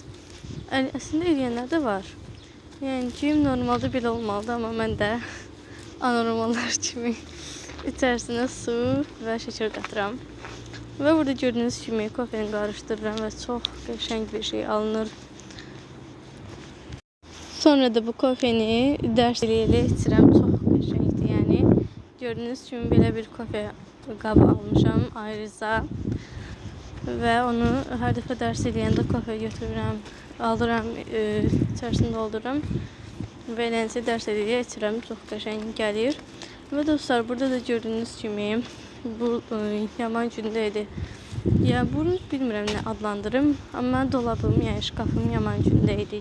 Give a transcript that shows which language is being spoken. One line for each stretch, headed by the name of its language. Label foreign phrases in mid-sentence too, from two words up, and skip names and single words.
Azerbaijani: Əslində eləyənlər də var. Yəni ki, normalda belə olmalıdır, amma mən də anormallar kimi içərisinə su və şəkər qatıram. Ve burada gördüğünüz kimi kofeni karıştırıram ve çok qəşəng bir şey alınır. Sonra da bu kofeni ders ilə içirəm. Çox qəşəngdir. Yəni gördüğünüz kimi belə bir kofe qabı almışam ayrıca. Ve onu her defa ders eləyəndə kofe götürürəm, alıram, içərisini doldururam ve eləncə ders eləyə içirəm. Çox qəşəng gəlir. Ve dostlar, burada da gördüğünüz kimi bu yaman gündəydi. Ya bunu bilmirəm nə adlandırım, amma dolabım, yəni şkafım yaman gündəydi.